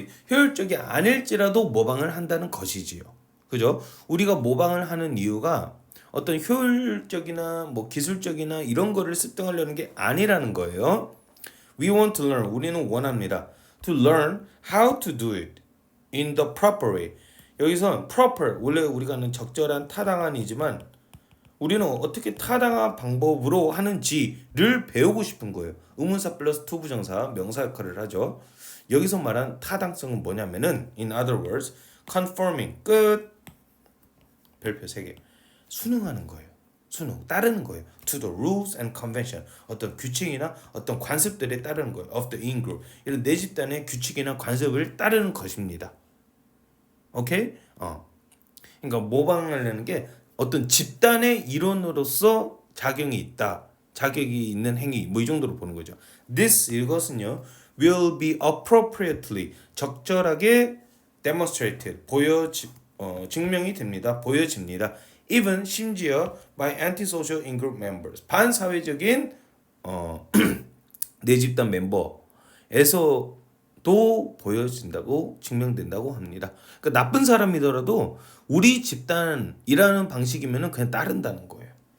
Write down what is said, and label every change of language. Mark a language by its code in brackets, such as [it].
[ko] 효율적이 아닐지라도 모방을 한다는 것이지요. 그죠? 우리가 모방을 하는 이유가 어떤 효율적이나 뭐 기술적이나 이런 거를 습득하려는 게 아니라는 거예요. [en] We want to learn. [ko] 우리는 원합니다. [en] To learn how to do it in the proper way. [ko] 여기서 proper 원래 우리가 하는 적절한 타당한이지만 우리는 어떻게 타당한 방법으로 하는지를 배우고 싶은 거예요. 의문사 플러스 to 부정사 명사 역할을 하죠. 여기서 말한 타당성은 뭐냐면은 [en] in other words conforming [ko] 끝 별표 3개 순응하는 거예요. 따르는 거예요. [en] To the rules and convention. [ko] 어떤 규칙이나 어떤 관습들에 따르는 거예요. [en] Of the in-group. [ko] 이런 내 집단의 규칙이나 관습을 따르는 것입니다. 오케이? 그러니까 모방하려는 게 어떤 집단의 일원으로서 자격이 있는 행위. 뭐 이 정도로 보는 거죠. [en] This [ko] 이것은요. [en] will be appropriately [ko] 적절하게 [en] demonstrated [ko] 증명이 됩니다. 보여집니다. [en] even [ko] 심지어 [en] by antisocial in-group members [ko] 반사회적인 내 집단 멤버에서도 보여진다고 증명된다고 합니다. 그러니까 나쁜 사람이더라도 우리 집단이라는 방식이면은 그냥 따른다는 거예요.